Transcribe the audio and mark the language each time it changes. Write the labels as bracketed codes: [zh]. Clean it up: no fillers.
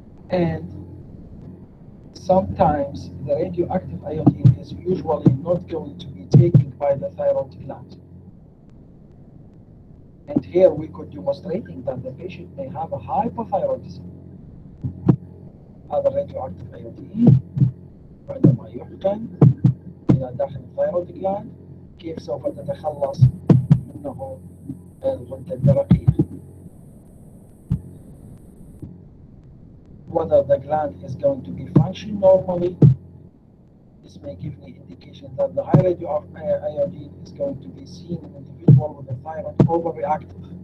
[en] And sometimes the radioactive iodine is usually not going to be taken by the thyroid gland. And here we could demonstrating that the patient may have a hypothyroidism. [ar] هذا radioactive iodine عندما يحقن إلى داخل الثيرويد gland كيف سوف تتخلص منه الغدة الدرقية. [en] Whether the gland is going to be functioning normally, this may give me indication that the high radioactive iodine is going to be seen in an individual with a thyroid overreactive.